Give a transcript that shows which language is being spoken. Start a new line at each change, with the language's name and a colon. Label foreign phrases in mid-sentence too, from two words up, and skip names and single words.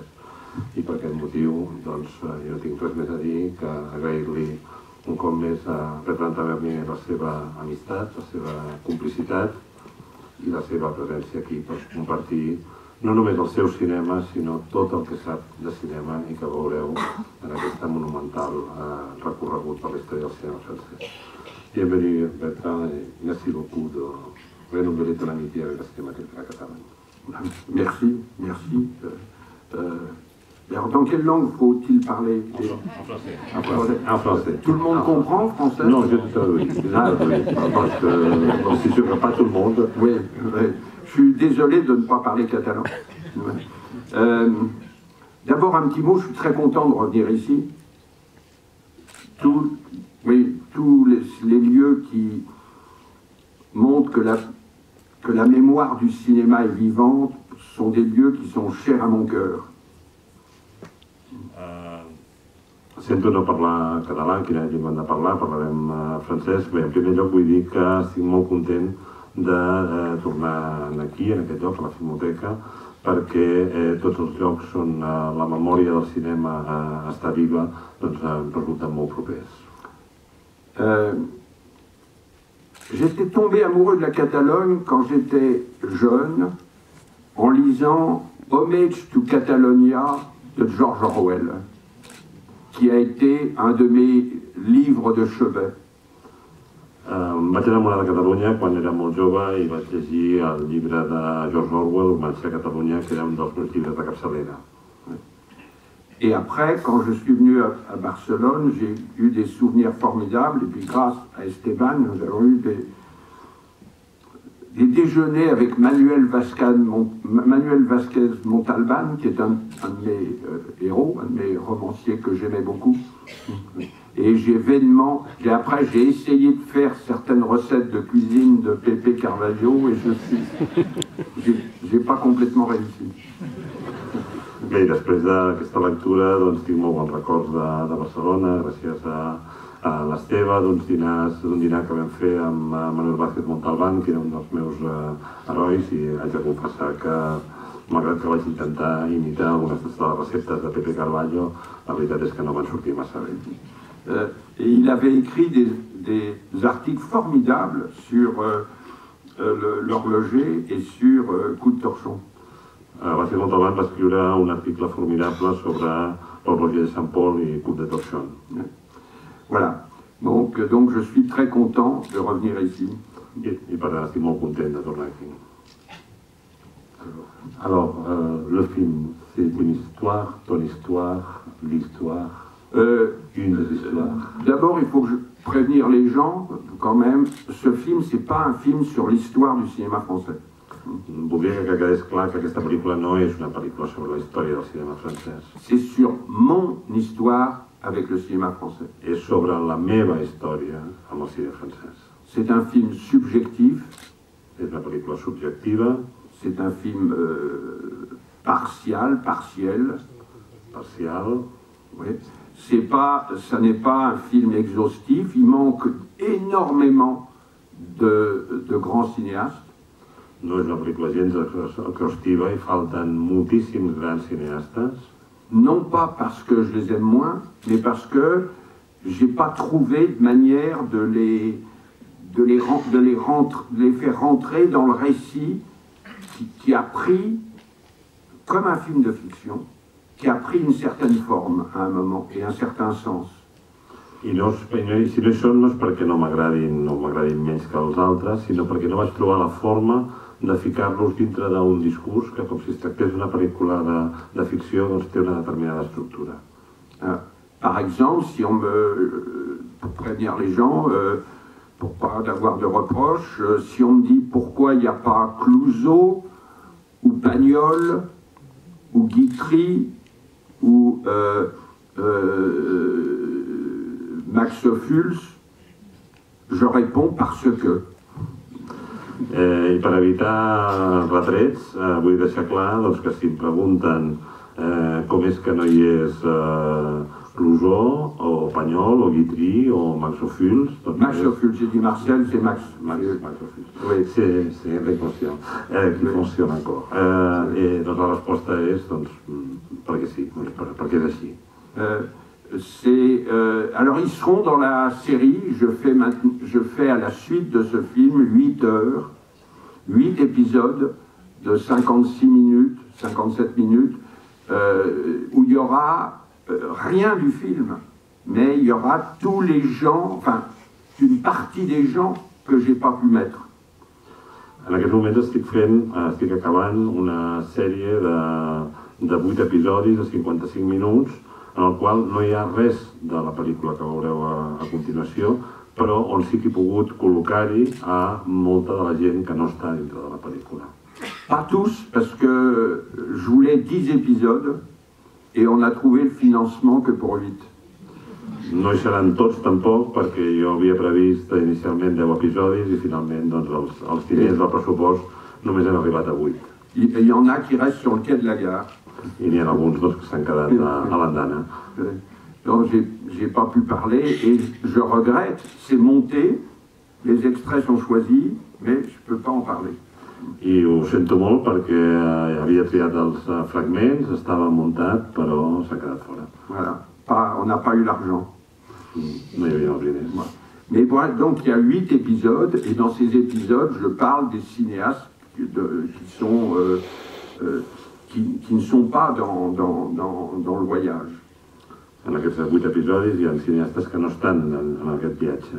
Catalan: I per aquest motiu, doncs, jo no tinc res més a dir que agrair-li un cop més a Bertrand Tavernier la seva amistat, la seva complicitat i la seva presència aquí per compartir no només el seu cinema, sinó tot el que sap de cinema i que veureu en aquest monumental recorregut per la història del cinema francès.
French: Bienvenue Bertrand et merci beaucoup de renouveler ton amitié avec le cinéma catalan. Merci, merci. Alors, dans quelle langue faut-il parler? En français. Tout le monde comprend français? Non, je te traduis. Parce que c'est sûr que pas tout le monde. Oui, je suis désolé de ne pas parler catalan. D'abord, un petit mot, je suis très content de revenir ici. Tous les lieux qui montrent que la mémoire du cinéma est vivante sont des lieux qui sont chers à mon cœur.
Catalan: Sento no parlar català, quina llengua hem de parlar, parlarem francès. Bé, en primer lloc vull dir que estic molt content de tornar aquí, en aquest lloc, a la Filmoteca, perquè tots els llocs on la memòria del cinema està viva, doncs em resulten molt propers.
French: J'étais tombé amoureux de la Catalogne quand j'étais jeune, en lisant Homage to Catalonia de George Orwell, qui a été un de mes livres de chevet.
Catalan: Vaig enamorar de Catalunya quan era molt jove i vaig llegir el llibre de George Orwell, Homage a Catalunya, que era un dels meus llibres de capçalera.
French: Et après, quand je suis venu à Barcelone, j'ai eu des souvenirs formidables. Et puis grâce à Esteban, nous avons eu des déjeuners avec Manuel Vázquez Montalbán, qui est un de mes héros, un de mes romanciers que j'aimais beaucoup. Et après j'ai essayé de faire certaines recettes de cuisine de Pepe Carvalho et j'ai pas complètement réussi.
Catalan: Bé, després d'aquesta lectura doncs, tinc molt bons records de Barcelona, gràcies a l'Esteve, d'un dinar que vam fer amb Manuel Vázquez Montalbán, que era un dels meus herois, i haig de confessar que, malgrat que vaig intentar imitar algunes de les receptes de Pepe Carvalho, la veritat és que no van sortir massa bé.
French: Et il avait écrit des articles formidables sur l'horloger et sur Coup de torchon.
Catalan: Vázquez Montalbán va escriure un article formidable sobre Roger de Sant Paul i Coupe de Torchon.
French: Voilà. Donc je suis très content de revenir ici.
Catalan: I per tant estic molt content de tornar aquí.
French: Alors, le film, c'est une histoire, ton histoire, l'histoire, une des histoires. D'abord, il faut que je prévenir les gens, quand même, ce film, c'est pas un film sur l'histoire du cinéma français.
Catalan: Voldria que quedés clar que aquesta pel·lícula no és una pel·lícula sobre la història del cinema francès.
French: C'est sur mon histoire avec le cinéma français.
Catalan: És sobre la meva història amb el cinema francès.
French: C'est un film subjectif.
Catalan: És una pel·lícula subjectiva.
French: C'est un film partiel. Oui. Ça n'est pas un film exhaustif. Il manque énormément de grands cinéastes.
Catalan: No és una pel·lícula gens exhaustiva i falten moltíssims grans cineastes.
French: Non pas parce que je les aime moins, mais parce que j'ai pas trouvé de manière de les faire rentrer dans le récit qui a pris, comme un film de fiction, qui a pris une certaine forme à un moment et un certain sens.
Catalan: Si no hi són, no és perquè no m'agradin menys que els altres, sinó perquè no vaig trobar la forma de ficar-los dintre d'un discurs que, com si es tractés d'una pel·lícula de ficció, doncs té una determinada estructura.
French: Par exemple, si on me... pour prévenir les gens, pour pas avoir de reproches, si on me dit pourquoi il n'y a pas Clouzot, ou Pagnol, ou Guitry, ou Max Ophuls, je réponds parce que.
Catalan: I per evitar retrets, vull deixar clar que si em pregunten com és que no hi és Clouzot, o Pagnol, o Guitry, o Max Ophuls...
French: Max Ophuls, j'ai dit Marcel, c'est Max Ophuls. Oui, c'est inconscient, qui fonctionne encore.
Catalan: Doncs la resposta és perquè sí, perquè és així.
French: Alors ils seront dans la série, je fais à la suite de ce film 8 heures, 8 épisodes de 56 minutes, 57 minutes, où il y aura rien du film, mais il y aura tous les gens, enfin une partie des gens que j'ai pas pu mettre.
Catalan: En aquest moment estic acabant una sèrie de 8 episodis de 55 minuts, en el qual no hi ha res de la pel·lícula que veureu a continuació, però on sí que he pogut col·locar-hi a molta de la gent que no està dintre de la pel·lícula.
French: Pas tous, parce que je voulais 10 épisodes et on a trouvé le financement que pour 8.
Catalan: No hi seran tots tampoc, perquè jo havia previst inicialment 10 episodis i finalment els diners del pressupost només han arribat a 8.
French: Il y en a qui restent sur le quai de la gare.
Catalan: I n'hi ha alguns que s'han quedat a l'andana.
French: Donc j'ai pas pu parler et je regrette, c'est monté, les extraits sont choisis, mais je peux pas en parler.
Catalan: I ho sento molt perquè havia triat els fragments, estava muntat, però s'ha quedat fora.
French: Voilà, on n'a pas eu l'argent.
Catalan: No hi havia els diners.
French: Voilà. Mais voilà, donc il y a 8 épisodes et dans ces épisodes, je parle des cinéastes qui ne sont pas dans le voyage.
Catalan: En aquests 8 episodis hi ha cineastes que no estan en aquest viatge.